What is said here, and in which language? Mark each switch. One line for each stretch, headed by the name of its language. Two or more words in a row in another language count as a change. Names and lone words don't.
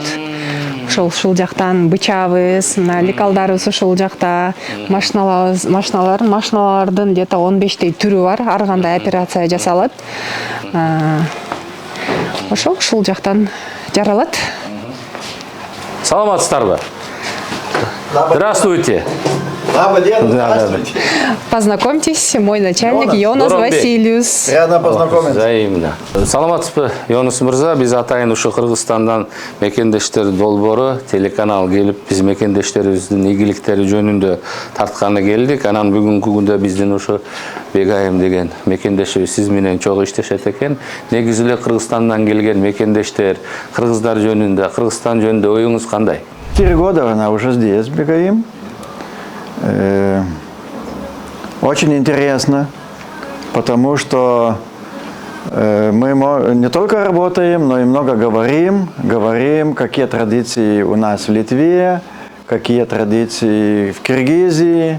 Kyrgyz: Ушул жактан бычабыз, лекалдарыбыз ушул жакта, машиналардын где-то 15 түрү бар, ар кандай операция жасалат. Ушул жактан жаралат. Саламатсыздарбы?
Russian: Здравствуйте. Здравствуйте. Познакомьтесь, мой начальник Йонас Васильевич. Рада познакомиться. Взаимно.
Kyrgyz: Саламатсызбы, Йонас мырза, биз атайын ушу Кыргызстандан мекендештер долбоору телеканал келип, биз мекендештерибиздин ийгиликтери жөнүндө тартканы келдик. Анан бүгүнкү күндө биздин ушу Бегайым деген мекендешибиз сиз менен чогуу иштешет экен. Негизи эле Кыргызстандан келген мекендештер, кыргыздар жөнүндө, Кыргызстан жөнүндө оюңуз кандай?
Russian: 4 года она уже здесь, Бегаим. Очень интересно, потому что Мы не только работаем, но и много говорим. Говорим, какие традиции у нас в Литве, какие традиции в Киргизии.